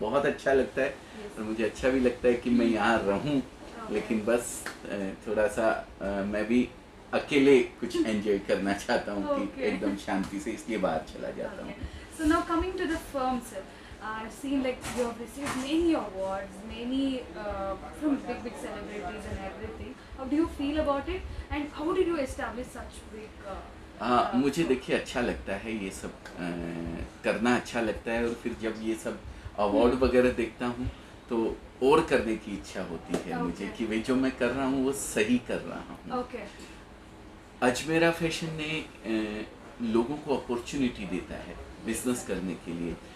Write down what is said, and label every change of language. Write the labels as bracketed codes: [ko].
[hi] बहुत अच्छा लगता है और मुझे अच्छा भी लगता है कि मैं यहाँ रहूँ, लेकिन बस थोड़ा सा मैं भी अकेले कुछ एंजॉय करना चाहता हूँ कि एकदम शांति से, इसलिए बाहर चला जाता हूँ. [en] So now coming to the firm, sir, I've seen like you have received many awards, many from big celebrities and everything. How do you feel about it, and how did you establish such big? [hi] मुझे देखिए अच्छा लगता है ये सब करना अच्छा लगता है, और फिर जब ये सब अवार्ड वगैरह देखता हूँ तो और करने की इच्छा होती है मुझे कि भाई जो मैं कर रहा हूँ वो सही कर रहा हूँ. [en] Okay. [hi] अजमेरा फैशन ने लोगों को अपॉर्चुनिटी देता है बिजनेस करने के लिए.